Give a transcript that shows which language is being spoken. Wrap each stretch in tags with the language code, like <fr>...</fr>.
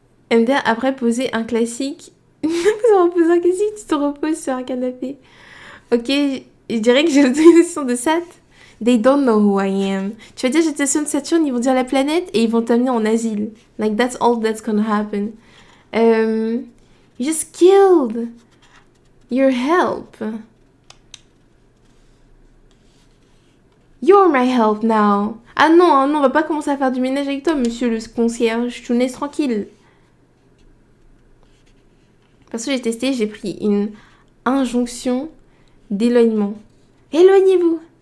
<fr>MDR après poser un classique. Après poser un classique, tu te reposes sur un canapé. Ok, je dirais que j'ai l'autorisation de Sat.</fr> <en>They don't know who I am.</en> <fr>Tu vas dire j'étais sur Saturne, ils vont dire la planète et ils vont t'amener en asile.</fr> <en>Like that's all that's gonna happen. You just killed your help. You're my help now.</en> <fr>Ah non, on va pas commencer à faire du ménage avec toi, monsieur le concierge. Je te laisse tranquille. Parce que j'ai testé, j'ai pris une injonction d'éloignement. Éloignez-vous.</fr>